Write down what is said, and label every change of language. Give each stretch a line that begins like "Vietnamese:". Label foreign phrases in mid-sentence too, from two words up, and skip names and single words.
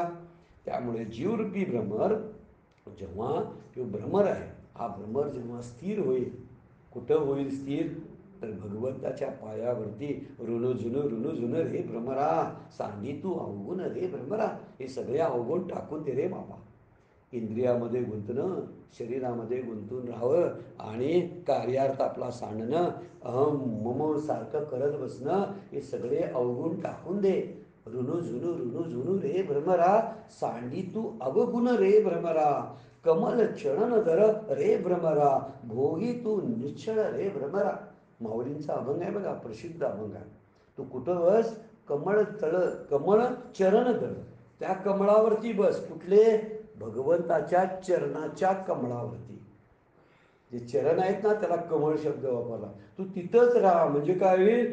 Marathi: त्यामुळे जीवरूपी भ्रमर जेव्हा किंवा भ्रमर आहे, हा भ्रमर जेव्हा स्थिर होईल, कुठं होईल स्थिर? तर भगवंताच्या पायावरती. ऋण रे भ्रमरा, सांगी तू अवगुण रे भ्रमरा. हे सगळे अवगुण टाकून दे रे बाबा. इंद्रियामध्ये गुंतणं, शरीरामध्ये गुंतून राहावं आणि कार्यार्थ आपला सांडणं, अहम मम सारखं करत बसणं, हे सगळे अवगुण टाकून दे. ऋणू रे भ्रमरा, सांडी तू अवगुण रे भ्रमरा. कमल चरण धर रे भ्रमरा, भोगी तू निश्चळ रे भ्रमरा. माऊलींचा अभंग आहे बघा, प्रसिद्ध अभंग आहे. तू कुठं बस? कमळ चरण धर, त्या कमळावरती बस. कुठले? भगवंताच्या चरणाच्या कमळावरती. जे चरण आहेत ना त्याला कमळ शब्द वापरला. तू तिथंच राहा. म्हणजे काय होईल?